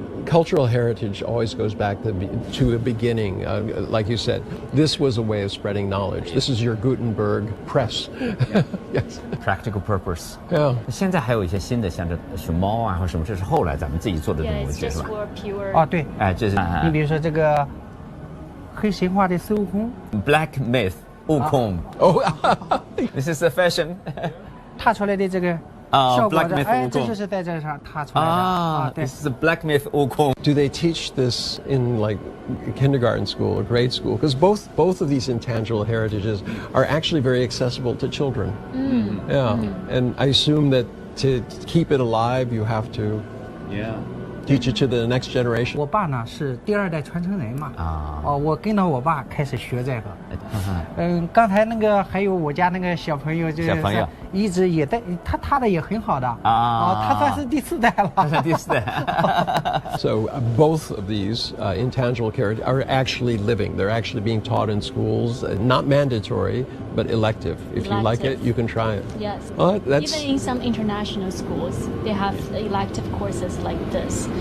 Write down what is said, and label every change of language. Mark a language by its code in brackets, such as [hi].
[en] Cultural heritage always goes back to a beginning. Like you said, this was a way of spreading knowledge. This is your Gutenberg press. Yes. Practical purpose. Yeah. [zh] 现在还有一些新的，像这熊猫啊或什么，这是后来咱们自己做的这种文具是吧？啊，对。这是你比如说这个黑神话的孙悟空。 [en] Black Myth. 悟空。This is a fashion. [zh] 踏出来的这个效果的，这就是在这上踏出来的。 [en] This is a Black Myth 悟空。 Do they teach this in like kindergarten school or grade school? Because both of these intangible heritages are actually very accessible to children. Yeah, and I assume that to keep it alive, you have to teach it to the next generation. [zh] 我爸呢是第2代传承人嘛，我跟着我爸开始学这个。刚才那个还有我家那个小朋友，就是一直也在，他的也很好的他算是第4代了。他是第4代。 [en] So both of these intangible heritage are actually living. They're actually being taught in schools, not mandatory, but elective. If you like it, you can try it. Yes. Even in some international schools, they have elective courses like this.